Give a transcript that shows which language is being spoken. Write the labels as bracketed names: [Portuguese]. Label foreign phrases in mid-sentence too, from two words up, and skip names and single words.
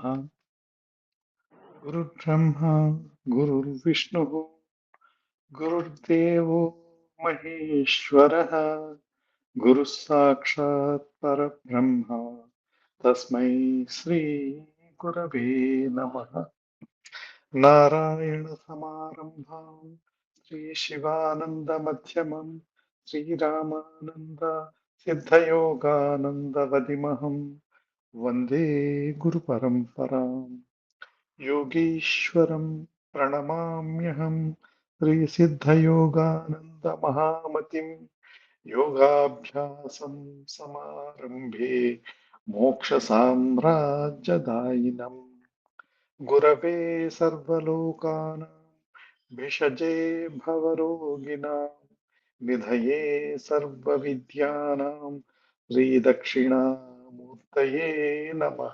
[Sanskrit] గురుర్బ్రహ్మ గురుర్విష్ణుః గురుర్దేవో మహేశ్వరः గురుః సాక్షాత్ పరబ్రహ్మ తస్మై శ్రీ గురవే నమః. నారాయణ సమారంభాం శ్రీ శివానంద మధ్యమం శ్రీరామానంద సిద్ధయోగానందవదిమహం వందే గురు పరంపరాం. योगीश्वरं प्रणमाम्यहं श्रीसिद्धयोगानन्दमहामतिं योगाभ्यासं समारम्भे मोक्षसाम्राज्यदायिनम् गुरवे सर्वलोकानां भिषजे भवरोगिणां निधये सर्वविद्यानां श्रीदक्षिणामूर्तये नमः.